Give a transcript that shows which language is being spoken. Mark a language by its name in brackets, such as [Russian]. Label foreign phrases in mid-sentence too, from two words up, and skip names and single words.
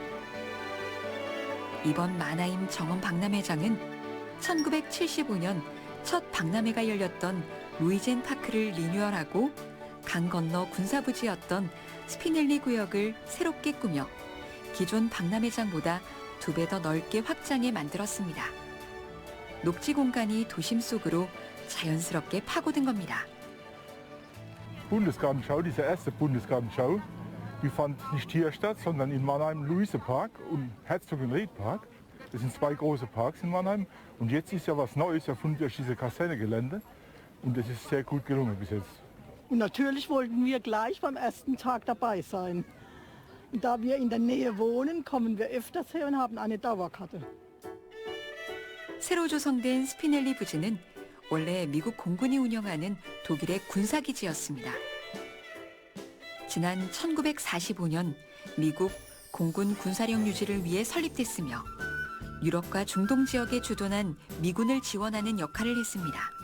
[Korean] 이번 마나임 정원 박람회장은 1975년 첫 박람회가 열렸던 루이젠 파크를 리뉴얼하고 강 건너 군사부지였던 스피넬리 구역을 새롭게 꾸며 기존 박람회장보다 2배 더 넓게 확장해 만들었습니다. 녹지 공간이 도심 속으로 자연스럽게 파고든 겁니다. [German] Bundesgartenschau, diese erste Bundesgartenschau, die fand nicht hier statt, sondern in Mannheim Luise-Park und Herzog-und-Ried-Park. Das sind 2 große Parks in Mannheim. Und jetzt ist ja was Neues erfunden durch diese Kasernegelände. Und das ist sehr gut gelungen bis jetzt. Und natürlich wollten wir gleich beim ersten Tag dabei sein. Und da wir in der Nähe wohnen, kommen wir öfters her und haben eine Dauerkarte. [Korean] 새로 조성된 스피넬리 부지는 원래 미국 공군이 운영하는 독일의 군사기지였습니다. 지난 1945년 미국 공군 군사력 유지를 위해 설립됐으며 유럽과 중동 지역에 주둔한 미군을 지원하는 역할을 했습니다.